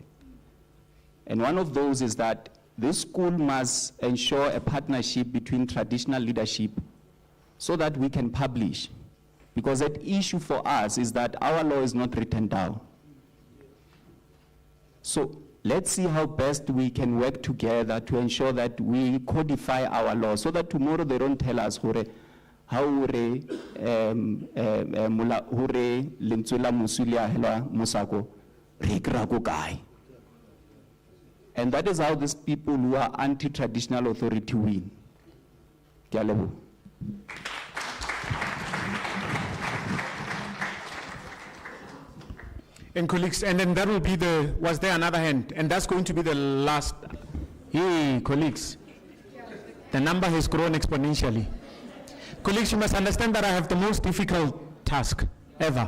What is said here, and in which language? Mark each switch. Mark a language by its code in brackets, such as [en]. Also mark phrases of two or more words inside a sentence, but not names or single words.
[en] And one of those is that this school must ensure a partnership between traditional leadership so that we can publish. Because that issue for us is that our law is not written down. So let's see how best we can work together to ensure that we codify our laws so that tomorrow they don't tell us how [tn] lentswe la moswi le ahelwa mosako re kry-a ko kae. [en] And that is how these people who are anti-traditional authority win. [st] Ke a leboha. [en] And colleagues, and then that will be was there another hand? And that's going to be the last. Hey, colleagues, the number has grown exponentially. Colleagues, you must understand that I have the most difficult task ever.